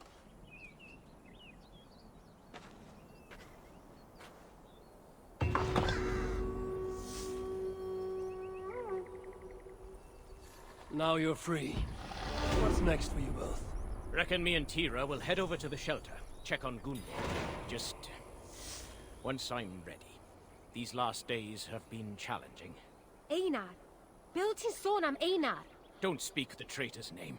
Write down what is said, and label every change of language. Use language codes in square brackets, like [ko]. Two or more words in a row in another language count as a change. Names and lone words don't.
[en] Now you're free. What's next for you both? Reckon me and Tira will head over to the shelter, check on Gunborg. Just once I'm ready. These last days have been challenging. [cy] Einar. Bill ti'n sôn am Einar. [en] Don't speak the traitor's name.